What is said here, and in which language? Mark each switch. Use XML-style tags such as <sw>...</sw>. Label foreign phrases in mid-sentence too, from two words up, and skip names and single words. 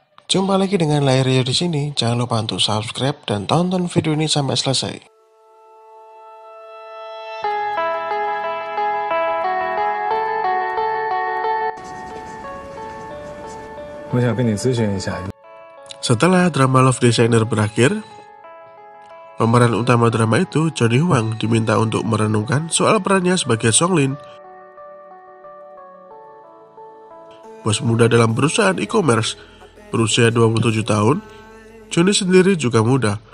<id>Jumpa lagi dengan Layar di sini. Jangan lupa untuk subscribe dan tonton video ini sampai selesai.</id> <zh>我想跟你咨询一下。</zh> <id>Setelah drama Love Designer berakhir, pemeran utama drama itu, Johnny Huang, diminta untuk merenungkan soal perannya sebagai Songlin, bos muda dalam perusahaan e-commerce. Berusia 27 tahun, Johnny sendiri juga muda.</id>